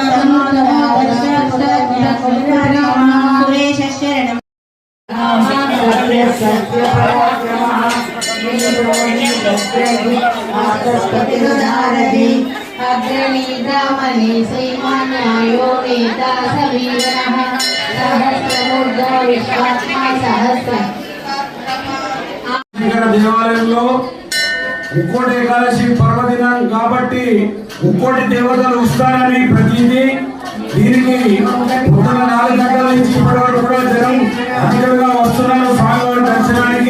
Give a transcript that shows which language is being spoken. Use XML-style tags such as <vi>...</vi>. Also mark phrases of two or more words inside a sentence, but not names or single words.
<sa>सुरेश शरणम् अग्रणी ब्राह्मणी श्रीमान्यायो नेता सवीरः सहस्रमूर्धा विश्वात्मा सहस्र</sa> <te>ఇక్కడ దేవాలయంలో ముక్కోటి ఏకాదశి పర్వదినం కాబట్టి ముక్కోటి దేవతలు వస్తారని ప్రతీది దీనికి పొద్దున 4 గంటల నుంచి ఇప్పటి వరకు కూడా జనం అధికంగా వస్తున్నారు స్వామివారి దర్శనానికి.</te>